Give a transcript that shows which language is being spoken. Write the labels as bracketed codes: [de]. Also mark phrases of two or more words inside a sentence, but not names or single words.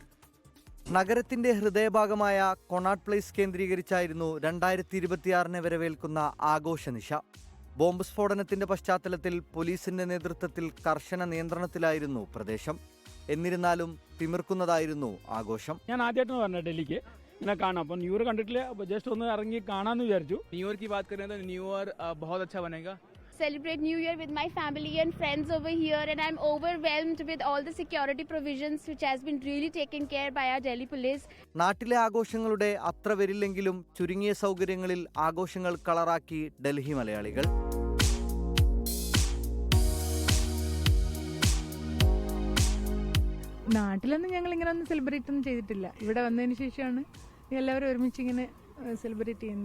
[ml] നഗരത്തിന്റെ ഹൃദയഭാഗമായ കൊണാട്ട് പ്ലേസ് കേന്ദ്രീകരിച്ചായിരുന്നു 2026 വരവേൽക്കുന്ന ആഘോഷനിശ. ബോംബ് സ്ഫോടനത്തിന്റെ പശ്ചാത്തലത്തിൽ പോലീസിന്റെ നേതൃത്വത്തിൽ കർശന നിയന്ത്രണത്തിലായിരുന്നു പ്രദേശം. എന്നിരുന്നാലും തിമിർക്കുന്നതായിരുന്നു ആഘോഷം. ഞാൻ ആദ്യമായിട്ടാണ് പറഞ്ഞത് ഡൽഹിക്ക് ഇങ്ങനെ കാണാം. അപ്പോൾ [en] New Year [ml] കണ്ടിട്ടില്ല, അപ്പോൾ ജസ്റ്റ് ഒന്ന് ഇറങ്ങി കാണാമെന്ന് വിചാരിച്ചു. [en] New Year [hi] की बात करें तो [en] New Year [hi] बहुत अच्छा बनेगा. [en] Celebrate New Year with my family and friends over here, and I'm overwhelmed with all the security provisions which has been really taken care by our Delhi police. [ml] നാട്ടിലെ ആഘോഷങ്ങളുടെ അത്ര വരില്ലെങ്കിലും ചുരുങ്ങിയ സൗകര്യങ്ങളിൽ ആഘോഷങ്ങൾ കളറാക്കി ഡൽഹി മലയാളികൾ. നാട്ടിലൊന്നും ഞങ്ങൾ ഇങ്ങനെ ഒന്നും സെലിബ്രേറ്റ് ഒന്നും ചെയ്തിട്ടില്ല. ഇവിടെ വന്നതിന് ശേഷമാണ് എല്ലാവരും ഒരുമിച്ച് ഇങ്ങനെ സെലിബ്രേറ്റ് ചെയ്യുന്നത്.